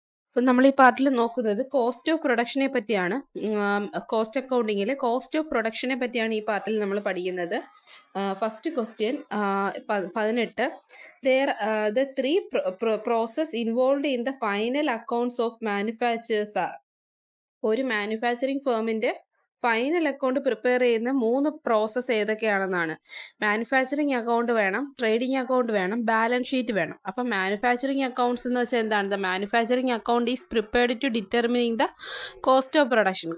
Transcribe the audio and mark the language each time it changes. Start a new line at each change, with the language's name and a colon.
Malayalam: അപ്പോൾ നമ്മൾ ഈ പാർട്ടിൽ നോക്കുന്നത് കോസ്റ്റ് ഓഫ് പ്രൊഡക്ഷനെ പറ്റിയാണ്. കോസ്റ്റ് അക്കൗണ്ടിങ്ങിലെ കോസ്റ്റ് ഓഫ് പ്രൊഡക്ഷനെ പറ്റിയാണ് ഈ പാർട്ടിൽ നമ്മൾ പഠിക്കുന്നത്.
English: First question 18. The three process involved in the final accounts of manufacturers are.
Malayalam: ഒരു മാനുഫാക്ചറിങ് ഫേമിൻ്റെ ഫൈനൽ അക്കൗണ്ട് പ്രിപ്പയർ ചെയ്യുന്ന 3 പ്രോസസ്സ് ഏതൊക്കെയാണെന്നാണ്. മാനുഫാക്ചറിങ് അക്കൗണ്ട് വേണം, ട്രേഡിംഗ് അക്കൗണ്ട് വേണം, ബാലൻസ് ഷീറ്റ് വേണം. അപ്പം മാനുഫാക്ചറിങ് അക്കൗണ്ട്സ് എന്ന് വെച്ചാൽ എന്താണ്?
English: The manufacturing account is prepared to determining the cost of production.